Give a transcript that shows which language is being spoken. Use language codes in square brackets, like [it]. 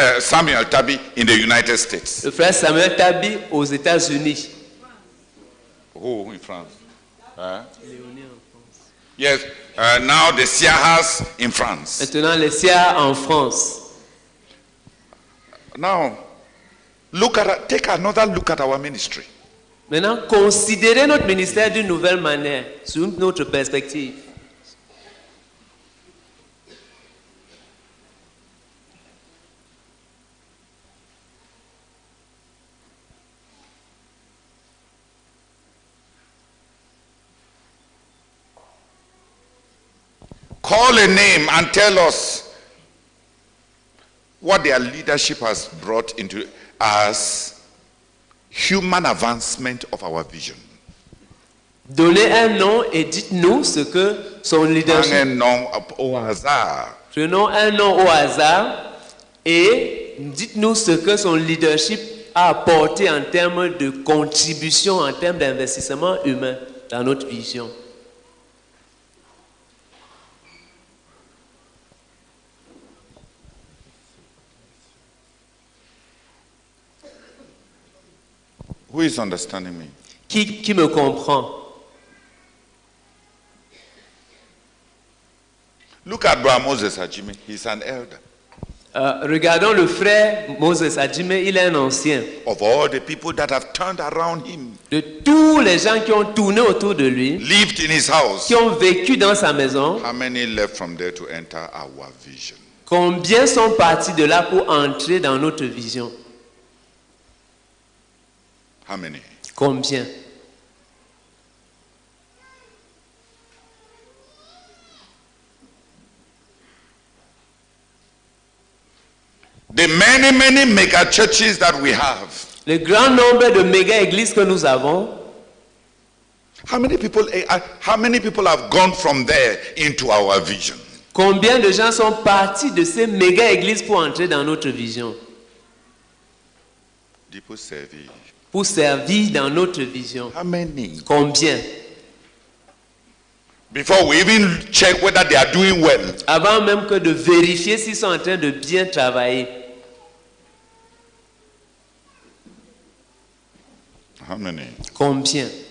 [en] Samuel Tabi in the United States. [fr] Le frère Samuel Tabi aux États-Unis. [en] Who in France? Yes. Now the Siahas in France. [fr] Maintenant, les Sia en France. [en] Now, take another look at our ministry. [fr] Maintenant, considérez notre ministère d'une nouvelle manière, sous une autre perspective. [en] Call a name and tell us what their leadership has brought into as human advancement of our vision. [fr] Donnez un nom et dites-nous ce que son leadership... Un nom au hasard. Prenons un nom au hasard et dites-nous ce que son leadership a apporté en termes de contribution, en termes d'investissement humain dans notre vision. [en] Who is understanding me? [fr] Qui me comprend? [en] Look at Brother Moses Ajime. He's an elder. [fr] Regardons le frère Moses Ajime, il est un ancien. [en] Of all the people that have turned around him, [fr] De tous les gens qui ont tourné autour de lui, [en] lived in his house, [fr] qui ont vécu dans sa maison, [en] how many left from there to enter our vision? [fr] combien sont partis de là pour entrer dans notre vision? [en] How many? [fr] Combien? [en] The many mega churches that we have. [fr] Le grand nombre de méga-églises que nous avons, [en] How many people have gone from there into our vision? [fr] combien de gens sont partis de ces méga-églises pour entrer dans notre vision? [en] People serving. [fr] Pour servir dans notre vision. [en] How many? [fr] Combien? [en] Before we even check whether they are doing well. [fr] Avant même que de vérifier s'ils sont en train de bien travailler. [en] How many? [fr] Combien?